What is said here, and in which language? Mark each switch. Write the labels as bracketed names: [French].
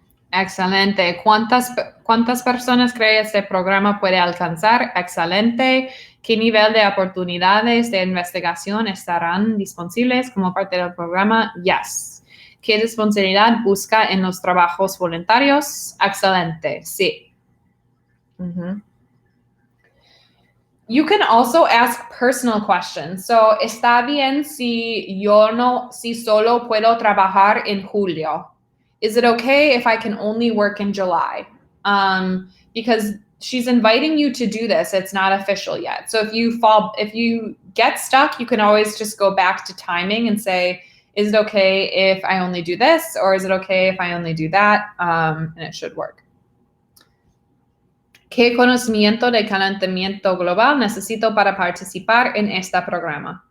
[Spanish] Excelente. ¿Cuántas personas cree este programa puede alcanzar? Excelente. ¿Qué nivel de oportunidades de investigación estarán disponibles como parte del programa? [English] Yes. [Spanish] ¿Qué disponibilidad busca en los trabajos voluntarios? Excelente. Sí. [English] You can also ask personal questions. [Spanish] So, ¿está bien si solo puedo trabajar en julio? [English] Is it okay if I can only work in July? Because she's inviting you to do this. It's not official yet. So if you get stuck, you can always just go back to timing and say, is it okay if I only do this? Or is it okay if I only do that? And it should work. [Spanish] ¿Qué conocimiento de calentamiento global necesito para participar en este programa?